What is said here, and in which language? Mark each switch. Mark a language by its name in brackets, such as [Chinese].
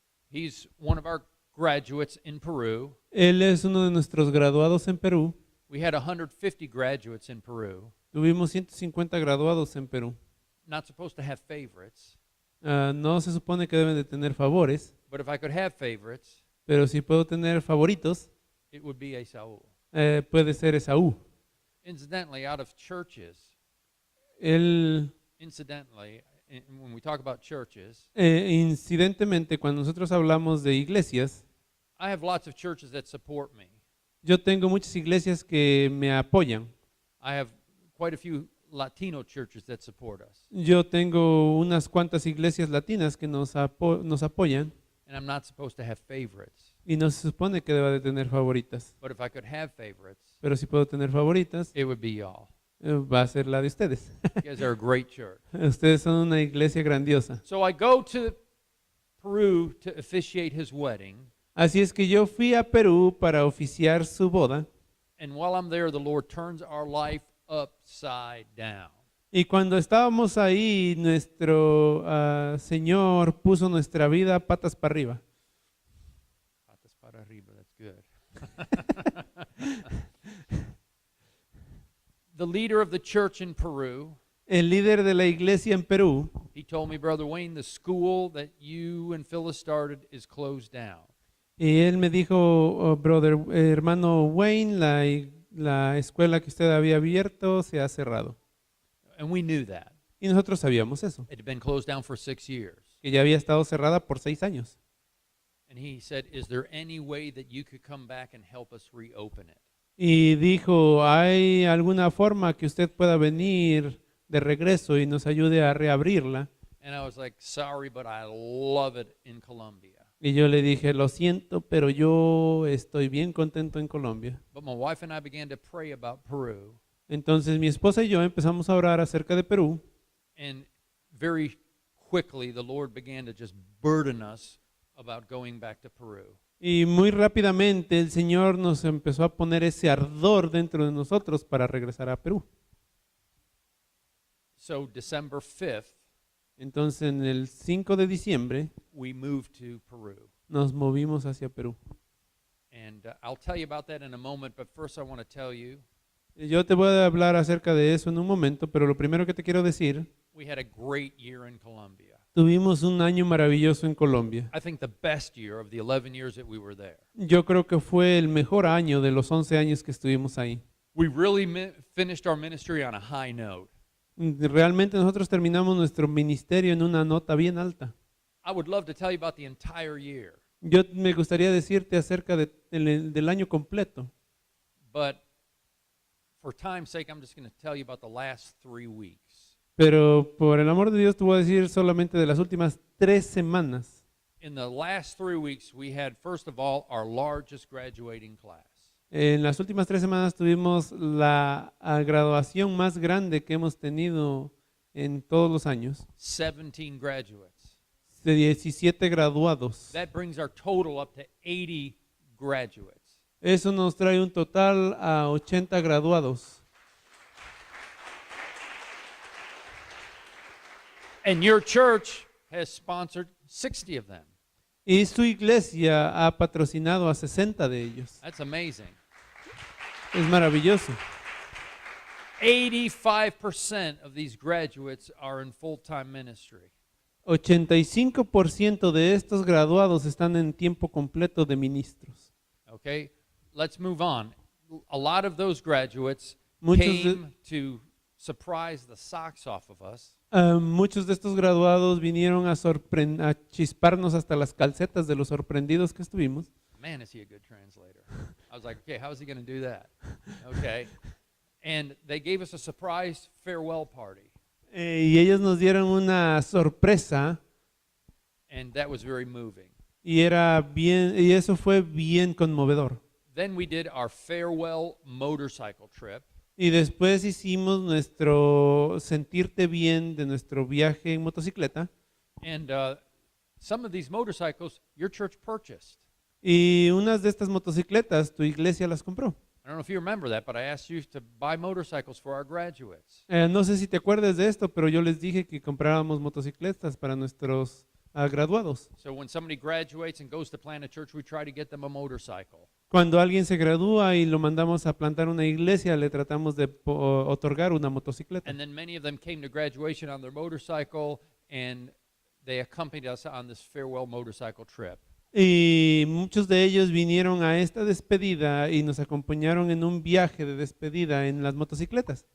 [English] He's one of our graduates in Peru. [Spanish] Él es uno de nuestros graduados en Perú. [English] We had 150 graduates in Peru. [Spanish] Tuvimos 150 graduados en Perú. [English] Not supposed to have favorites, [Spanish] No se supone que deben de tener favores, [English] but if I could have favorites, [Spanish] pero si puedo tener favoritos, [English] it would be Saul. [Spanish] puede ser Esaú. [English] Incidentally, out of churches, [Spanish] Él, [English] when we talk about churches, [Spanish] incidentemente, cuando nosotros hablamos de iglesias, [English] I have lots of churches that support me. [Spanish] yo tengo muchas iglesias que me apoyan. [English] I have quite a few Latino churches that support us. [Spanish] Yo tengo unas cuantas iglesias latinas que nos apoyan [English] And I'm not supposed to have favorites. [Spanish] y no se supone que deba de tener favoritas. [English] But if I could have favorites, [Spanish] Pero si puedo tener favoritas, [English] it would be y'all. [Spanish] va a ser la de ustedes. [English] You guys are a great church. [Spanish] Ustedes son una iglesia grandiosa. [English] So I go to Peru to officiate his wedding. [Spanish] Así es que yo fui a Perú para oficiar su boda. [English] And while I'm there, the Lord turns our life upside down. [Spanish] Y cuando estábamos ahí, nuestro Señor puso nuestra vida patas para arriba. Patas para arriba, [English] that's good. The leader of the church in Peru, [Spanish] El líder de la iglesia en Perú, [English] he told me, Brother Wayne, the school that you and Phyllis started is closed down. [Spanish] y él me dijo, oh, hermano Wayne, la escuela que usted había abierto se ha cerrado. [English] And we knew that. [Spanish] Y nosotros sabíamos eso, [English] It had been closed down for 6 years. [Spanish] que ya había estado cerrada por 6 años. [English] And he said, is there any way that you could come back and help us reopen it? [Spanish] Y dijo, ¿hay alguna forma que usted pueda venir de regreso y nos ayude a reabrirla? [English] And I was like, sorry, but I love it in Colombia. [Spanish] Y yo le dije, lo siento, pero yo estoy bien contento en Colombia. [English] But my wife and I began to pray about Peru. [Spanish] Entonces mi esposa y yo empezamos a orar acerca de Perú. [English] And very quickly, the Lord began to just burden us about going back to Peru. [Spanish] Y muy rápidamente el Señor nos empezó a poner ese ardor dentro de nosotros para regresar a Perú. [English] So December 5th, [Spanish] Entonces en el 5 de diciembre [English] we moved to Peru. [Spanish] nos movimos hacia Perú. [English] And I'll tell you about that in a moment, but first I want to tell you, [Spanish] Yo te voy a hablar acerca de eso en un momento, pero lo primero que te quiero decir, [English] we had a great year in Colombia. [Spanish] tuvimos un año maravilloso en Colombia. [English] I think the best year of the 11 years that we were there. [Spanish] Yo creo que fue el mejor año de los 11 años que estuvimos ahí. [English] We really finished our ministry on a high note. [Spanish] Realmente nosotros terminamos nuestro ministerio en una nota bien alta. [English] I would love to tell you about the entire year, [Spanish] Yo me gustaría decirte acerca del año completo, [English] But for time's sake, I'm just going to tell you about the last 3 weeks. [Spanish] Pero por el amor de Dios te voy a decir solamente de las últimas 3 semanas. [English] In the last 3 weeks, we had, first of all, our largest graduating class. [Spanish] En las últimas 3 semanas tuvimos la graduación más grande que hemos tenido en todos los años, [English] 17 graduates. [Spanish] de 17 graduados. [English] That brings our total up to 80 graduates. [Spanish] Eso nos trae un total a 80 graduados. [English] And your church has sponsored 60 of them. [Spanish] Y su iglesia ha patrocinado a 60 de ellos. [English] That's amazing. [Spanish] Es maravilloso. [English] 85% of these graduates are in full-time ministry. [Spanish] 85% de estos graduados están en tiempo completo de ministros. [English] Okay, let's move on. A lot of those graduates [Spanish] Muchos [English] came to surprise the socks off of us. [Spanish] Muchos de estos graduados vinieron a chisparnos hasta las calcetas de los sorprendidos que estuvimos. [English] Man, is he a good translator. I was like, okay, how is he going to do that? Okay. And they gave us a surprise farewell party. [Spanish] Y ellos nos dieron una sorpresa [English] And that was very moving. [Spanish] y eso fue bien conmovedor. [English] Then we did our farewell motorcycle trip. [Spanish] Y después hicimos nuestro sentirte bien de nuestro viaje en motocicleta. [English] And some of these motorcycles your church purchased. [Spanish] Y unas de estas motocicletas tu iglesia las compró. [English] I don't know if you remember that, but I asked you to buy motorcycles for our graduates. [Spanish] No sé si te acuerdas de esto, pero yo les dije que compráramos motocicletas para nuestros graduados. [English] So when somebody graduates and goes to plant a church, we try to get them a motorcycle. [Spanish] Cuando alguien se gradúa y lo mandamos a plantar una iglesia, le tratamos de otorgar una motocicleta. [English] And then many of them came to graduation on their motorcycle, and they accompanied us on this farewell motorcycle trip. [Spanish] Y muchos de ellos vinieron a esta despedida y nos acompañaron en un viaje de despedida en las motocicletas.